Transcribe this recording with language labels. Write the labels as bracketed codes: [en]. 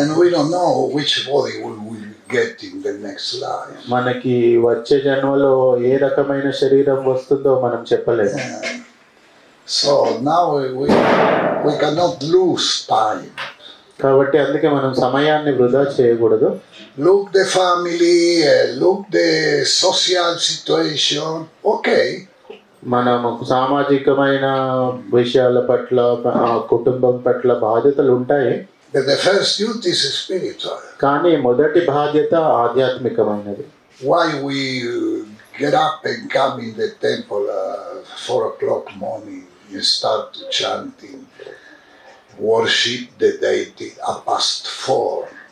[en] And we don't know which body will get in the next life. [te] మనకి వచ్చే జన్మలో ఏ రకమైన శరీరం వస్తుందో మనం చెప్పలేము. [en] So now we cannot lose time. [te] కాబట్టి అందుకే మనం సమయాన్ని వృధా చేయకూడదు. [en] Look the family, look the social situation. Okay. [te] మనము సామాజికమైన విషయాల పట్ల కుటుంబం పట్ల బాధ్యతలు ఉంటాయి. [en] But the first duty is spiritual. [te] కానీ మొదటి బాధ్యత ఆధ్యాత్మికమైనది. [en] Why we get up and come in the temple 4 o'clock morning and start to chanting, worship the deity past 4.